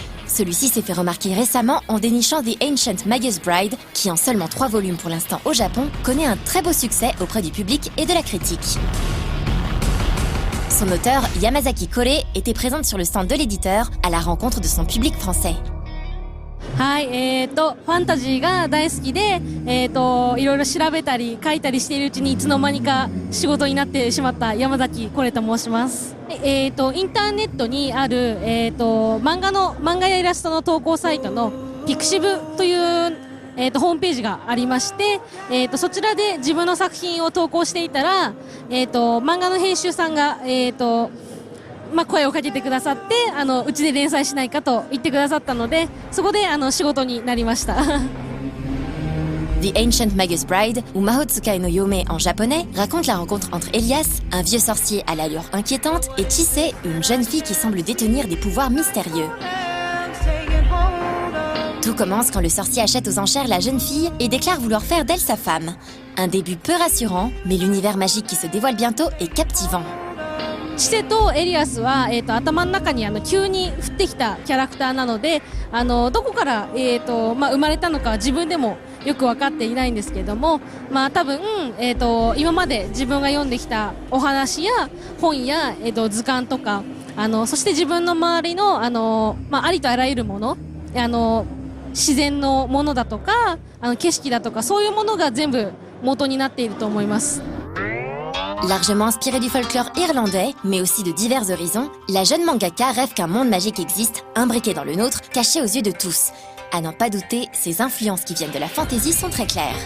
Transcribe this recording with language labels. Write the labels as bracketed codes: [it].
[fr] Celui-ci s'est fait remarquer récemment en dénichant The Ancient Magus Bride, qui en seulement 3 volumes pour l'instant au Japon, connaît un très beau succès auprès du public et de la critique. Son auteur, Yamazaki Kore, était présente sur le stand de l'éditeur à la rencontre de son public français. [ja] はい、ファンタジーが大好きで、いろいろ調べたり書いたりしているうちにいつの間にか仕事になってしまった山崎コレと申します。インターネットにある、漫画やイラストの投稿サイトのピクシブという、ホームページがありまして、そちらで自分の作品を投稿していたら、漫画の編集さんが、声をかけてくださって、うちで連載しないかと言ってくださったので、そこで仕事になりました。 [fr] The Ancient Magus Bride, ou Mahotsukai no Yome en japonais, raconte la rencontre entre Elias, un vieux sorcier à l'allure inquiétante, et Chise, une jeune fille qui semble détenir des pouvoirs mystérieux. Tout commence quand le sorcier achète aux enchères la jeune fille et déclare vouloir faire d'elle sa femme. Un début peu rassurant, mais l'univers magique qui se dévoile bientôt est captivant. [ja] チセとエリアスは、頭の中に急に降ってきたキャラクターなので、どこから、生まれたのかは自分でもよく分かっていないんですけれども、多分、今まで自分が読んできたお話や本や、図鑑とか、そして自分の周りの、ありとあらゆるもの、自然のものだとか、景色だとか、そういうものが全部元になっていると思います。 [fr] Largement inspirée du folklore irlandais, mais aussi de divers horizons, la jeune mangaka rêve qu'un monde magique existe, imbriqué dans le nôtre, caché aux yeux de tous. À n'en pas douter, ses influences qui viennent de la fantasy sont très claires.